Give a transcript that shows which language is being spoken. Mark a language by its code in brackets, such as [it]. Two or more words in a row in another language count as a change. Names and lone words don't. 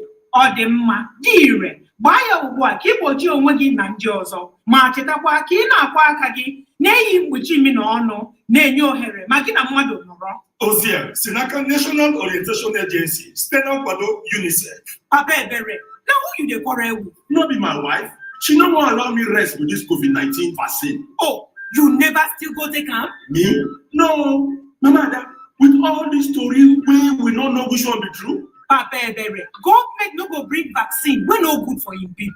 [ig] Ọ dị mma, dị ire. Gbaa ya ugbu a ka ị gbochie onwe gị na ndị ọzọ. Ma chetakwa ka ị na-akwọ aka gị na-eyi mkpuchi imi na ọnụ, na-enye ohere ma gị na mmadụ nọrọ. Ozi a si n'aka National Orientation Agency site na nkwado UNICEF. [pcm] Papa Ebere, na who you dey quarrel with? No be my wife. She no wan allow me rest with this COVID-19 vaccine. Oh, you never still go take am? Me? No. Mama Ada, with all this story we no know which one be true. Papa Ebere, government no go bring vaccine wey no good for im people.